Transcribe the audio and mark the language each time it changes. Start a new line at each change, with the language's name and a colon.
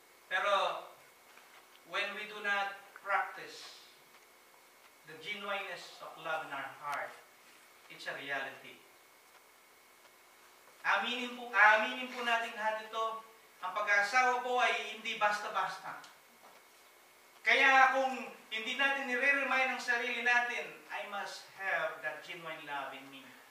English: Pero, when we do not practice the genuineness of love in our heart, it's a reality.
Filipino: Aminin po natin lahat ito, ang pag-aasawa po ay hindi basta-basta. Kaya kung hindi natin nire-remind ng sarili natin,
English: I must have that genuine love in me.